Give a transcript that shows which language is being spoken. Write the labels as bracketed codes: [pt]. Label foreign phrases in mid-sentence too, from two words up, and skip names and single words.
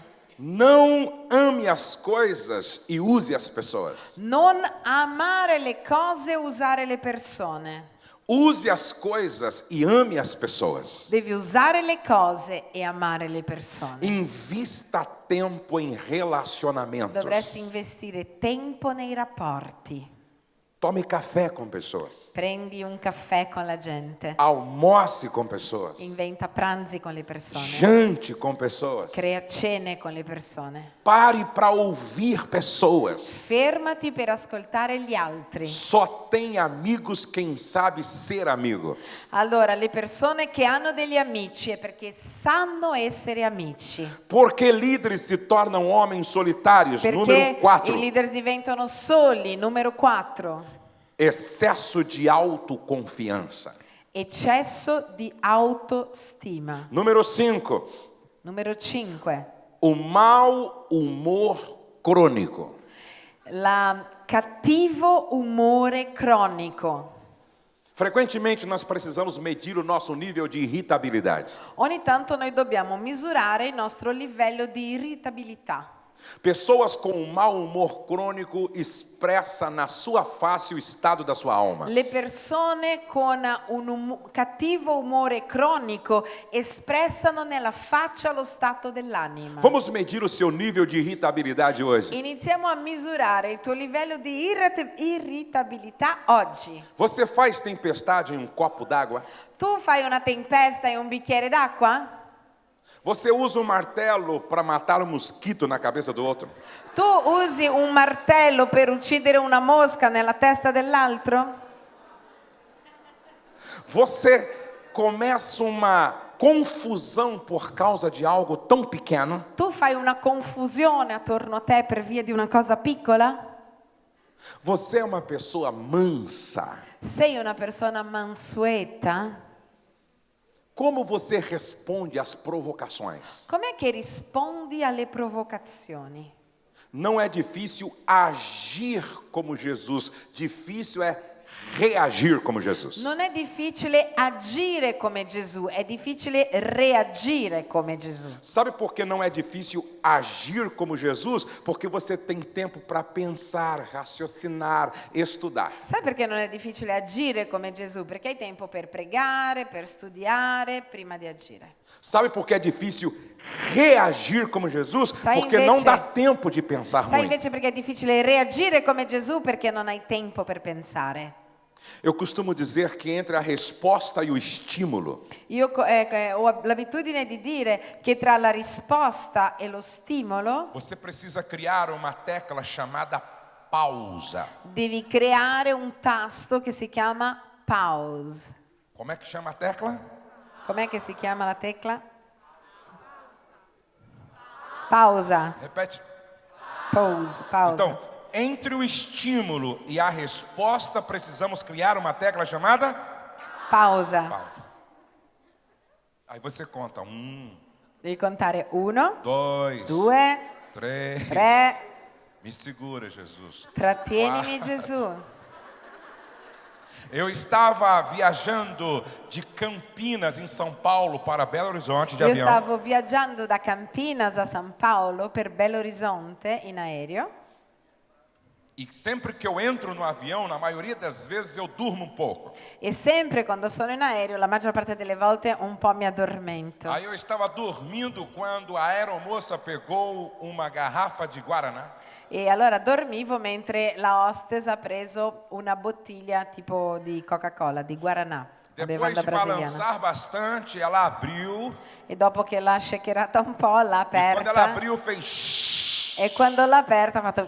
[pt] Não ame as coisas e use as pessoas. [it] Non amare le cose, usare le persone. [pt] Use as coisas e ame as pessoas. [it] Devi usare le cose e amare le persone. [pt] Invista tempo em relacionamentos. [it] Dovresti investire tempo nei rapporti. [pt] Tome café com pessoas. [it] Prendi un caffè con la gente. [pt] Almoce com pessoas. [it] Inventa pranzi con le persone. [pt] Jante com pessoas. [it] Crea cene con le persone. [pt] Pare para ouvir pessoas. [it] Fermati per ascoltare gli altri. [pt] Só tem amigos quem sabe ser amigo. [it] Allora, le persone che hanno degli amici è perché sanno essere amici. [pt] Porque líderes se tornam homens solitários. [it] Perché [pt] Número 4. [it] i leader diventano soli. Numero 4. [pt] Excesso de autoconfiança. [it] Eccesso di autostima. [pt] Número 5. [it] Numero 5. [pt] O mau humor crônico. [it] Cattivo umore cronico. [pt] Frequentemente nós precisamos medir o nosso nível de irritabilidade. [it] Ogni tanto noi dobbiamo misurare il nostro livello di irritabilità. [pt] Pessoas com um mau humor crônico expressam na sua face o estado da sua alma. [it] Le persone con un cattivo umore cronico espressano nella faccia lo stato dell'anima. [pt] Vamos medir o seu nível de irritabilidade hoje. [it] Iniziamo a misurare il tuo livello di irritabilità oggi. [pt] Você faz tempestade em um copo d'água? [it] Tu fai una tempesta in un bicchiere d'acqua? [pt] Você usa um martelo para matar um mosquito na cabeça do outro? [it] Tu usi un martello per uccidere una mosca nella testa dell'altro? [pt] Você começa uma confusão por causa de algo tão pequeno? [it] Tu fai una confusione attorno a te per via di una cosa piccola? [pt] Você é uma pessoa mansa? [it] Sei una persona mansueta? [pt] Como você responde às provocações? [it] Com'è che rispondi alle provocazioni? [pt] Não é difícil agir como Jesus, difícil é reagir como Jesus. [it] Non è difficile agire come Gesù, è difficile reagire come Gesù. [pt] Sabe por que não é difícil agir como Jesus? Porque você tem tempo para pensar, raciocinar, estudar. [it] Sai perché non è difficile agire come Gesù? Perché hai tempo per pregare, per studiare, prima di agire. [pt] Sabe por que é difícil reagir como Jesus? [it] Sai [pt] Porque [it] invece- [pt] não dá tempo de pensar [it] Sai [pt] muito. [it] invece perché è difficile reagire come Gesù? Perché non hai tempo per pensare. [pt] Eu costumo dizer que entre a resposta e o estímulo, [it] Io ho l'abitudine di dire che tra la risposta e lo stimolo [pt] você precisa criar uma tecla chamada pausa. [it] devi creare un tasto che si chiama pause. [pt] Como é que chama a tecla? [it] Com'è che si chiama la tecla? [pt] Pausa. Repete. [it] Pause. Pausa. [pt] Então, entre o estímulo e a resposta, precisamos criar uma tecla chamada Pausa. pausa. Aí você conta: [it] Devi contare 1, [pt] 2, [it] 2, [pt] 3. [it] 3. [pt] Me segura, Jesus. [it] Trattienimi Gesù. [pt] Eu estava viajando de Campinas, em São Paulo, para Belo Horizonte de [it] Io [pt] avião. [it] stavo viaggiando da Campinas a San Paolo per Belo Horizonte in aereo [pt] E sempre que eu entro no avião, na maioria das vezes eu durmo um pouco. [it] e sempre quando sono in aereo, la maggior parte delle volte un po' mi addormento. [pt] Aí eu estava dormindo quando a aeromoça pegou uma garrafa de Guaraná [it] E allora dormivo mentre la hostess ha preso una bottiglia tipo di Coca-Cola, di Guaraná, la [pt] Depois [it] bevanda [pt] de [it] brasiliana. [pt] balançar bastante, ela abriu. [it] E dopo che l'ha shakerata un po', l'ha [pt] E quando ela [it] aperta. [pt] abriu, fez shhh, [it] E quando l'ha aperta ha fatto